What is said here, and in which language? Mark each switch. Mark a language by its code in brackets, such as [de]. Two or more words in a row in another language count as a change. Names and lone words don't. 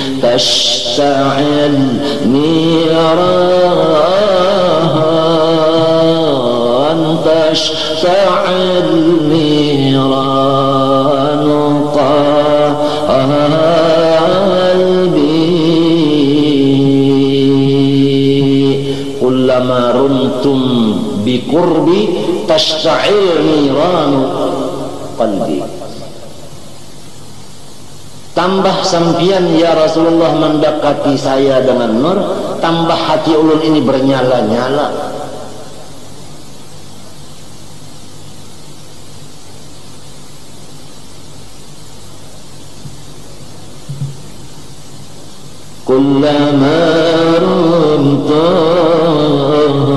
[ar] تشتعل نيران تشتعل نيران قلبي كلما رمتم بقربي تشتعل نيران qalbi. [bjn] Tambah sampian ya Rasulullah mendekati saya dengan nur, tambah hati ulun ini bernyala-nyala. [ar] كلما رمتم